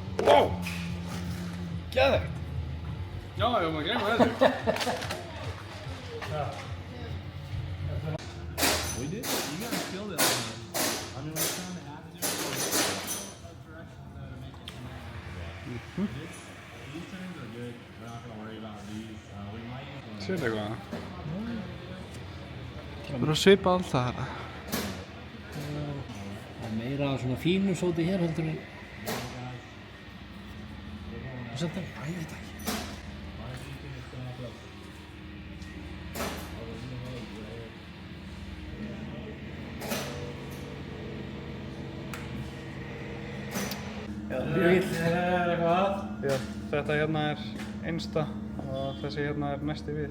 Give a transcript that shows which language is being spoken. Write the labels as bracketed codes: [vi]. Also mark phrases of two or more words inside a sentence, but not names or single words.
[is] Wow! Geðvegt! Já, ég var maður að gleyma þessu. [en] We did. You guys killed it. I mean, we're trying to add it to direction to make it more. These turns are good. We're not going to worry about these. We might use one. [is] Sérðu eitthvað? Það er að svipa allt það hérna. Það er meira svona fínu sóti hér heldur en... Ég veit ekki. Já, þetta hérna er innsta og þessi hérna er næsti við.